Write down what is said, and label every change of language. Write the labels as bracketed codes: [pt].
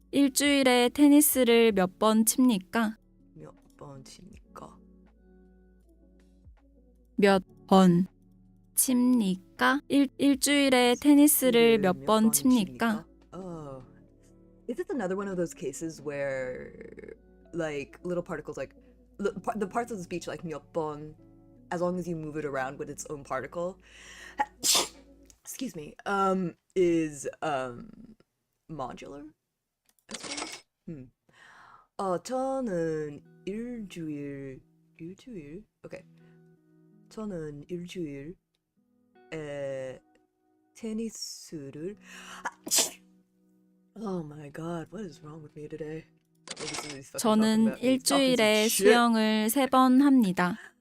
[ko] 일주일에 테니스를 몇 번 칩니까? 몇 번 칩니까? 몇 번 칩니까? 일주일에 테니스를 몇 번 칩니까? [en] Oh. Is this another one of those cases where like little particles like the parts of the speech like [ko] 몇 번, [en] as long as you move it around with its own particle excuse me, is modular, I suppose? [ko] 저는 일주일. [en] Okay. [ko] 저는 일주일에 테니스를 [en] Oh my god, what is wrong with me today? [ko] 저는 일주일에 수영을 3번 합니다.